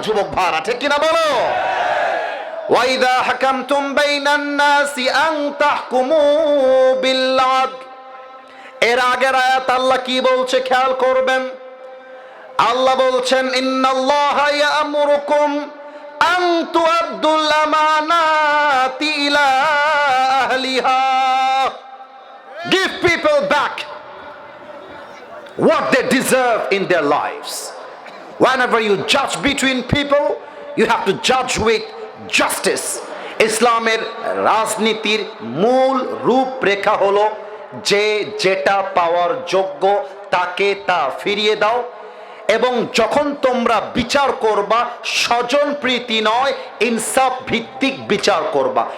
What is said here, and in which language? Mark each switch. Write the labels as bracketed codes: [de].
[bn] যুবক ভাইরা ঠিক কিনা বলো? [ar] ওয়াইদা হাকামতুম বাইনান নাসি আন তাহকুমু বিল আদল। [bn] এর আগের আয়াত আল্লাহ কি বলছে খেয়াল করবেন। আল্লাহ বলছেন [ar] ইন্নাল্লাহা ইয়া'মুরুকুম আন তুআদ্দুল আমানাতি ইলা আহলিহা। [en] Give people back what they deserve in their lives. Whenever you judge between people, you have to judge with justice. [bn] ইসলামের রাজনীতির মূল রূপরেখা হলো যে যেটা পাওয়ার যোগ্য তাকে তা ফিরিয়ে দাও, এবং যখন তোমরা বিচার করবা স্বজন প্রীতি নয় ইনসাফ ভিত্তিক বিচার করবা।